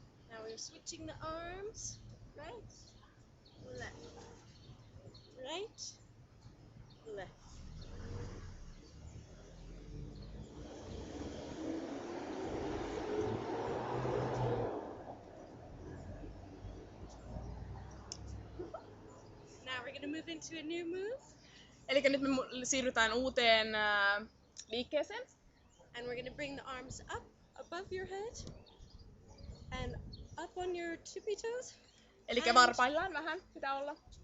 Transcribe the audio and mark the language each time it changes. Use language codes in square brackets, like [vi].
[en] Now we're switching the arms. Right, left, right, left. Now we're going to move into a new move. [fi] Eli nyt me siirrytään uuteen liikkeeseen. [en] And we're going to bring the arms up above your head and up on your tippy toes. [fi] Eli varpaillaan vähän pitää olla.